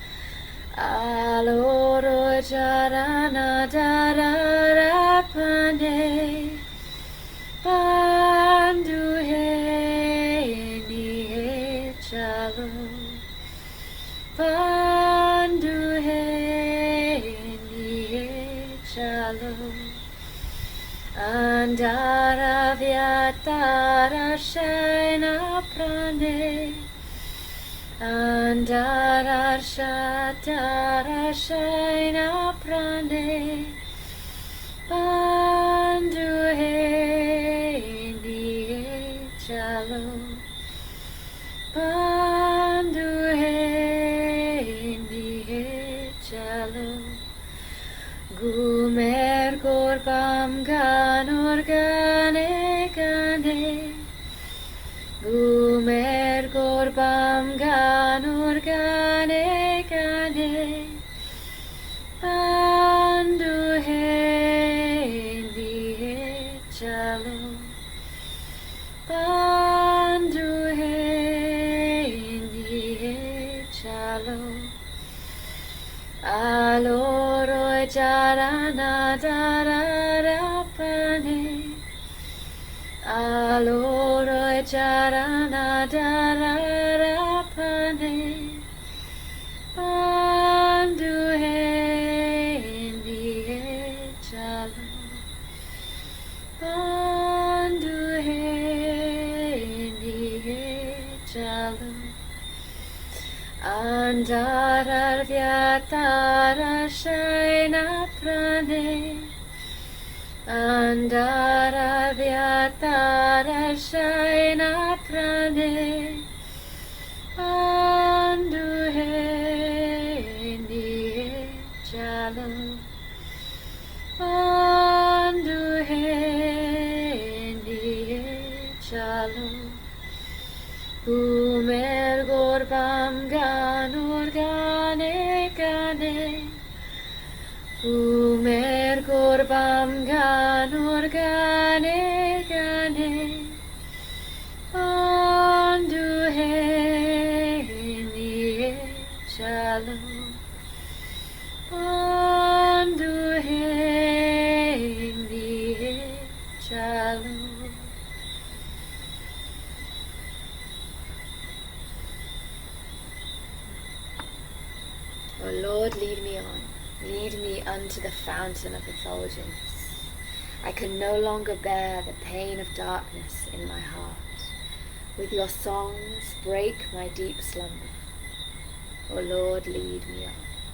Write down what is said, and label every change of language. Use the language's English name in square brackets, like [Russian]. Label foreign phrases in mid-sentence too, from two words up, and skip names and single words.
[Bangla] আলোর ঝরনা ধারার পানে. বন্ধু নিয়ে চলো. বন্ধু নিয়ে চলো. আঁধারের ব্যথা প্রাণে. আঁধারের প্রাণে. বন্ধু নিয়ে চলো. বন্ধু নিয়ে চলো. ঘুমের ঘোর ভাঙানোর গানে. ঘুমের ঘোর ভাঙানোর গানে. বন্ধু নিয়ে চলো. বন্ধু নিয়ে চলো. আলোর ঝরনা ধারার পানে. আলোর ঝরনা ধারার পানে. বন্ধু নিয়ে চলো. বন্ধু নিয়ে চলো. আঁধারের ব্যথা প্রাণে. আঁধারের ব্যথা প্রাণে. বন্ধু নিয়ে চলো. বন্ধু নিয়ে চলো. ঘুমের ঘোর ভাঙানোর গানে. ঘুমের ঘোর ভাঙানোর গানে. বন্ধু নিয়ে চলো. বন্ধু নিয়ে চলো. [English] O Lord, lead me on. Lead me unto the fountain of effulgence. I can no longer bear the pain of darkness in my heart. With your songs break my deep slumber. O Lord, lead me on.